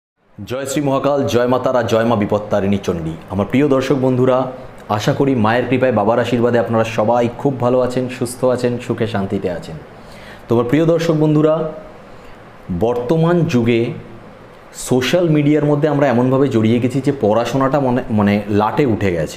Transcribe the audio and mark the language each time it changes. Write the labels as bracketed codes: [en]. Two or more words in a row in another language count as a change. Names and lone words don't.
[hi] जय श्री महाकाल, जय मा तारा, जय मा विपत्तारिणी चंडी। [bn] আমার প্রিয় দর্শক বন্ধুরা, আশা করি মায়ের কৃপায় বাবার আশীর্বাদে আপনারা সবাই খুব ভালো আছেন, সুস্থ আছেন, সুখে শান্তিতে আছেন। তোমার প্রিয় দর্শক বন্ধুরা, বর্তমান যুগে [en] social media-r [bn] মধ্যে আমরা এমনভাবে জড়িয়ে গেছি যে পড়াশোনাটা মানে লাটে উঠে গেছে।